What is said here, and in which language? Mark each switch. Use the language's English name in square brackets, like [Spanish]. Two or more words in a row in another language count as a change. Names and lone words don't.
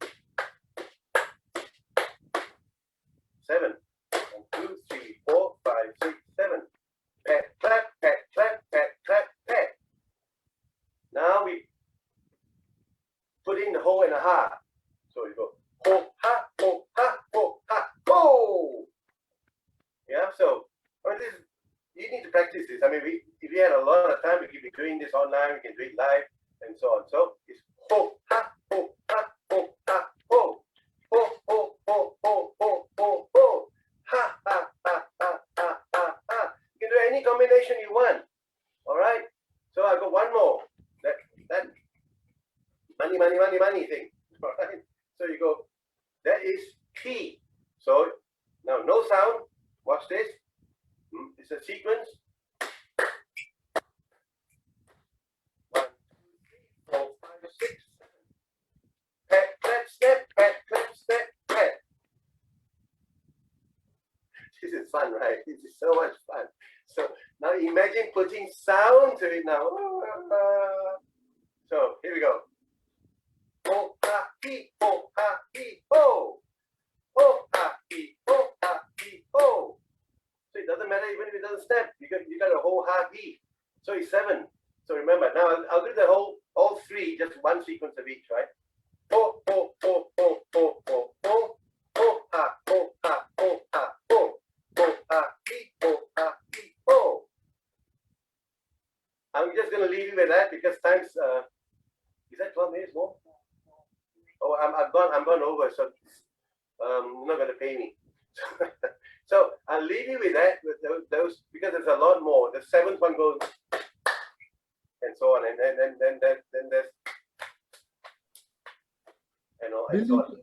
[English] 7. 1, 2, 3, 4, 5, 6, 7. Pat, clap, pat, clap, pat, clap, pat. Now we put in the ho and a ha. So you go ho, ha, ho, ha, ho, ha, ho. Yeah, so I mean, you need to practice this. I mean, if we had a lot of time, we could be doing this online, we can do it live, and so on. So it's ho, ha, ho, ha, ho, ha, ho. Ho, ho, ho, ho, ho, ho, ho. Ha, ha, ha, ha, ha, ha, ha. You can do any combination you want. All right? So I've got one more. That money thing. All right? So you go, that is T. So now no sound. Watch this. It's a sequence. 1, 2, 3, 4, 5, 6, 7. Pat, clap, snap, pat, clap, snap, pat. This is fun, right? This is so much fun. So now imagine putting sound to it now. So here we go. Ho, ha, he, ho, ha, he, ho. Ho, ha, he, ho, ha, he, ho. So it doesn't matter even if it doesn't snap. You got a whole ha, he. So it's 7. So remember, now I'll do the all 3, just one sequence of each, right? Ho, ho, ho, ho, ho, ho, ho. Ho, ha, ho, ha, ho, ha, ho. Ho, ha, he, ho, ha, he, ho. I'm just going to leave you with that because time's, is that 12 minutes more? Oh, I'm gone over, so you're not going to pay me. So I'll leave you with that, with those, because there's a lot more. The 7th one goes, and so on, and then there's, you know, and so on.